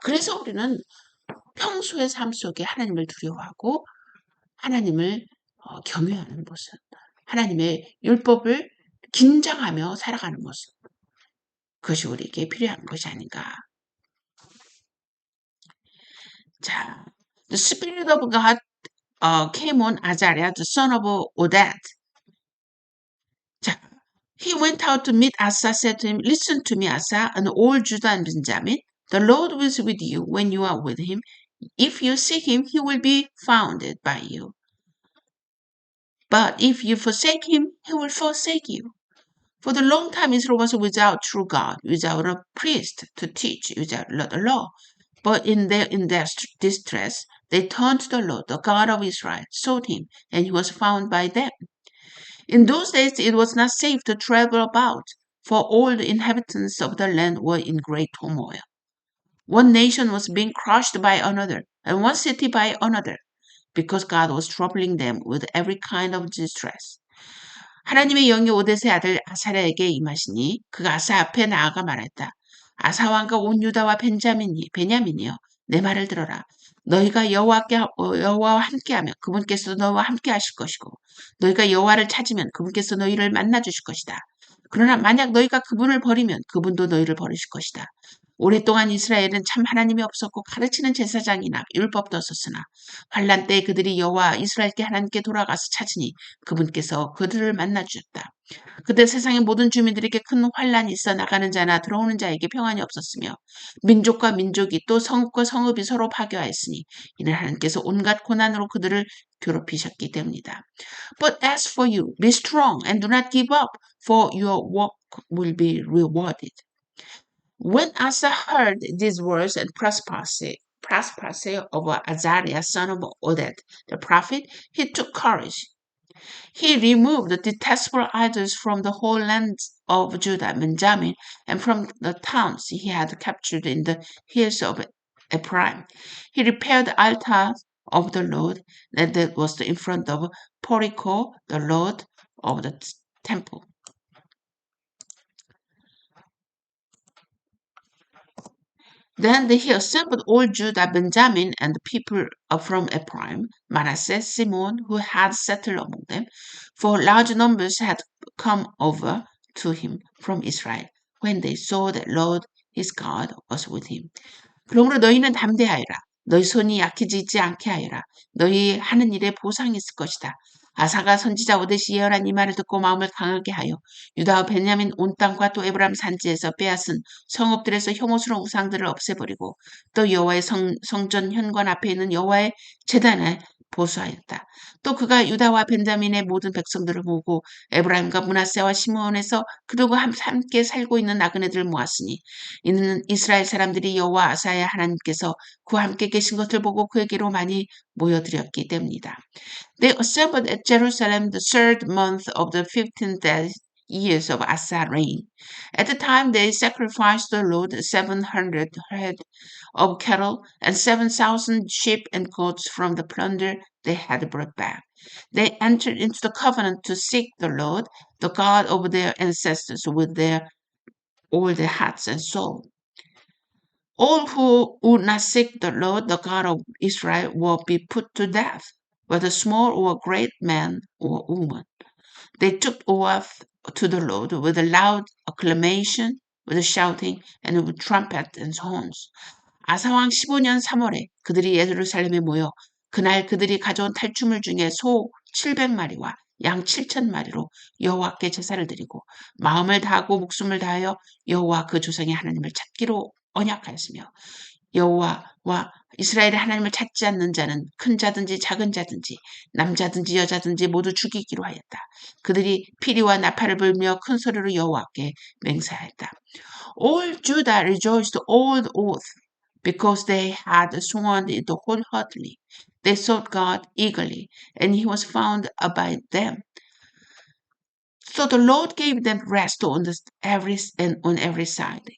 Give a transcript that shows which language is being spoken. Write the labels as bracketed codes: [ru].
[ko] 그래서 우리는 평소의 삶 속에 하나님을 두려워하고 하나님을 경외하는 모습, 하나님의 율법을 긴장하며 살아가는 모습. 그것이 우리에게 필요한 것이 아닌가. [en] 자, the Spirit of God came on Azariah, the son of Oded. 자, he went out to meet Asa, said to him, listen to me, Asa, and all Judah and Benjamin. The Lord is with you when you are with him. If you seek him, he will be found by you. But if you forsake him, he will forsake you. For the long time Israel was without true God, without a priest to teach, without the law. But in their distress, they turned to the Lord, the God of Israel, sought him, and he was found by them. In those days it was not safe to travel about, for all the inhabitants of the land were in great turmoil. One nation was being crushed by another, and one city by another, because God was troubling them with every kind of distress. [ko] 하나님의 영이 오데스의 아들 아사랴에게 임하시니 그가 아사 앞에 나아가 말했다. 아사 왕과 온 유다와 베냐민이여 내 말을 들어라. 너희가 여호와와 함께하면 그분께서 너희와 함께하실 것이고 너희가 여호와를 찾으면 그분께서 너희를 만나 주실 것이다. 그러나 만약 너희가 그분을 버리면 그분도 너희를 버리실 것이다. 오랫동안 이스라엘은 참 하나님이 없었고 가르치는 제사장이나 율법도 없었으나 환란 때에 그들이 여호와 이스라엘께 하나님께 돌아가서 찾으니 그분께서 그들을 만나 주셨다. 그때 세상의 모든 주민들에게 큰 환란이 있어 나가는 자나 들어오는 자에게 평안이 없었으며 민족과 민족이 또 성읍과 성읍이 서로 파괴하였으니 이는 하나님께서 온갖 고난으로 그들을 괴롭히셨기 때문이다. [en] But as for you, be strong and do not give up, for your work will be rewarded. When Asa heard these words and prophecy of Azariah son of Oded the prophet, he took courage. He removed the detestable idols from the whole land of Judah, Benjamin, and from the towns he had captured in the hills of Ephraim. He repaired the altar of the Lord that was in front of Portico, the Lord of the temple. Then he assembled all Judah, Benjamin, and the people from Ephraim, Manasseh, Simeon, who had settled among them, for large numbers had come over to him from Israel, when they saw that Lord his God was with him. [ko] 그러므로 너희는 담대하여라. 너희 손이 약해지지 않게 하여라. 너희 하는 일에 보상이 있을 것이다. 아사가 선지자 오데시 예언한 이 말을 듣고 마음을 강하게 하여 유다와 베냐민 온 땅과 또 에브라임 산지에서 빼앗은 성읍들에서 혐오스러운 우상들을 없애버리고 또 여호와의 성전 현관 앞에 있는 여호와의 제단에 보수하였다. 또 그가 유다와 벤자민의 모든 백성들을 모으고 에브라임과 므낫세와 시므온에서 그들과 함께 살고 있는 나그네들을 모았으니 이는 이스라엘 사람들이 여호와 아사의 하나님께서 그와 함께 계신 것을 보고 그에게로 많이 모여들었기 때문이다. [en] They assembled at Jerusalem the third month of the 15th years of Asa's reign. At the time they sacrificed to the Lord 700 head of cattle and 7,000 sheep and goats from the plunder they had brought back. They entered into the covenant to seek the Lord, the God of their ancestors, with all their hearts and soul. All who would not seek the Lord, the God of Israel, will be put to death, whether small or great, man or woman. They took oath to the Lord with a loud acclamation, with a shouting, and with trumpet and horns. [ko] 아사왕 15년 3월에 그들이 예루살렘에 모여 그날 그들이 가져온 탈취물 중에 소 700마리와 양 7,000마리로 여호와께 제사를 드리고 마음을 다하고 목숨을 다하여 여호와 그 조상의 하나님을 찾기로 언약하였으며 여호와와 이스라엘의 하나님을 찾지 않는 자는 큰 자든지 작은 자든지 남자든지 여자든지 모두 죽이기로 하였다. 그들이 피리와 나팔을 불며 큰 소리로 여호와께 맹세하였다. [en] All Judah rejoiced all the oath because they had sworn it wholeheartedly. They sought God eagerly, and he was found by them. So the Lord gave them rest on every side.